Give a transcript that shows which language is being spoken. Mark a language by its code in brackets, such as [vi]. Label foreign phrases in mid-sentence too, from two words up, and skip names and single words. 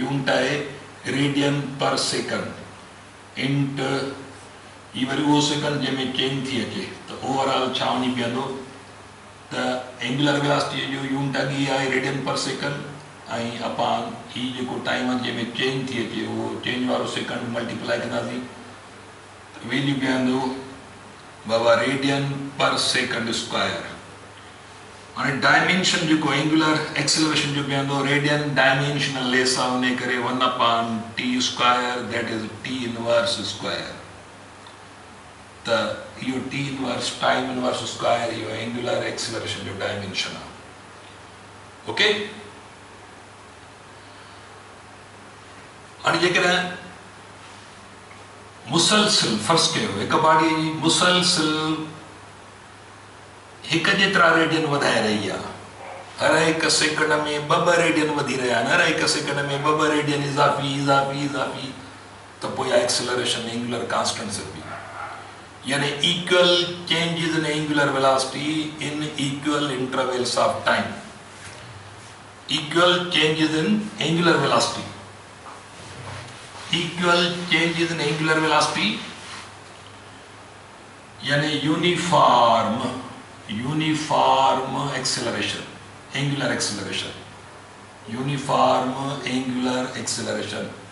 [sd] यूनिट है [en] radian per second [sd] इंट ये वरी वो सेकंड जंहिंमें चेंज थी अचे तो ओवरऑल छा वञी बीहंदो त [en] angular velocity [sd] जो यूनिट अॻी आहे [en] radian per second [sd] ऐं अपॉन ही जेको टाइम आहे जंहिंमें चेंज थी अचे उहो चेंज वारो [en] second multiply [sd] कंदासीं वैल्यू बीहंदो बाबा [en] radian per second square. [sd] हाणे डायमेंशन जो [en] angular acceleration [sd] जो बीहंदो [en] radian dimensional less [sd] आहे उन करे [en] 1 upon T square that is T inverse square. [sd] त इहो [en] T inverse time inverse square [sd] इहो [en] angular acceleration [sd] जो डायमेंशन आहे। ओके हाणे जेकॾहिं मुसलसिल फर्ज़ कयो हिकु बॉडी मुसलसिल हिकु जेतिरा रेडियन वधाए रही आहे हर हिकु सेकंड में ॿ रेडियन वधी रहिया आहिनि हर हिकु सेकंड में ॿ रेडियन इज़ाफ़ी इज़ाफ़ी इज़ाफ़ी त पोइ इहा [en] acceleration angular constant [sd] सिबी यानी [en] equal changes in angular velocity in equal intervals of time equal changes in angular velocity equal changes in angular velocity यानी uniform acceleration angular acceleration uniform angular acceleration